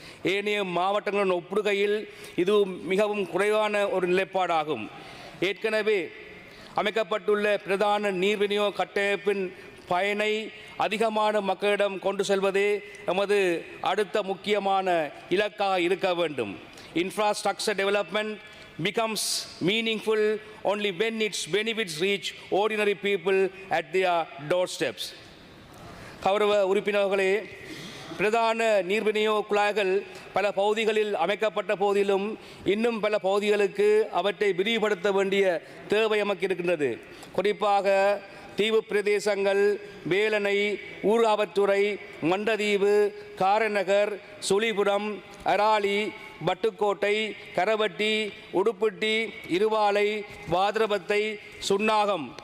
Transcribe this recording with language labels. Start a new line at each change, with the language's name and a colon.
Tamil: ஏனைய மாவட்டங்களுடன் ஒப்பிடுகையில் இது மிகவும் குறைவான ஒரு நிலைப்பாடாகும். ஏற்கனவே அமைக்கப்பட்டுள்ள பிரதான நீர் விநியோக கட்டமைப்பின் பயனை அதிகமான மக்களிடம் கொண்டு செல்வதே எமது அடுத்த முக்கியமான இலக்காக இருக்க வேண்டும்.
English: Infrastructure development becomes meaningful only when its benefits reach ordinary people at their doorsteps.
Tamil: கௌரவ உறுப்பினர்களே, பிரதான நீர் விநியோக குழாய்கள் பல பகுதிகளில் அமைக்கப்பட்ட போதிலும் இன்னும் பல பகுதிகளுக்கு அவற்றை விரிவுபடுத்த வேண்டிய தேவை நமக்கு இருக்கின்றது. குறிப்பாக தீவு பிரதேசங்கள், வேலணை, ஊர்காவற்றுறை, மண்டதீவு, காரநகர், சுழிபுரம், அராலி, பட்டுக்கோட்டை, கரவட்டி, உடுப்பட்டி, இருவாலை, வாதிரபத்தை, சுன்னாகம்